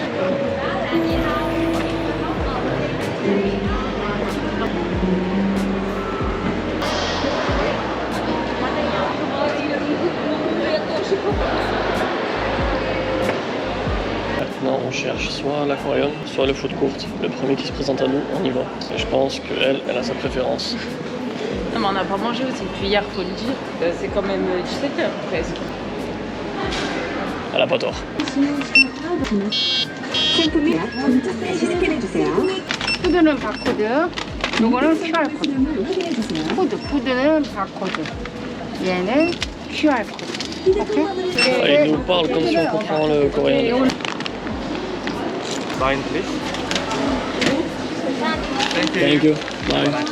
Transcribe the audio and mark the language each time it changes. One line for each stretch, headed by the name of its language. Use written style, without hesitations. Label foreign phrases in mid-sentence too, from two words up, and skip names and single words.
French: Maintenant, on cherche soit l'aquarium, soit le food court. Le premier qui se présente à nous, on y va. Et je pense qu'elle, elle a sa préférence. Non, mais on n'a pas mangé aussi depuis hier, faut le dire. C'est quand même 17h presque. Elle a pas tort.
Korean: 푸드는 바코드, 요거는 QR 코드. 푸드는 바코드, 얘는 QR 코드. 오케이?
French: Il nous parle comme si on comprend le coréen.
English: Sign please. Thank you. Bye.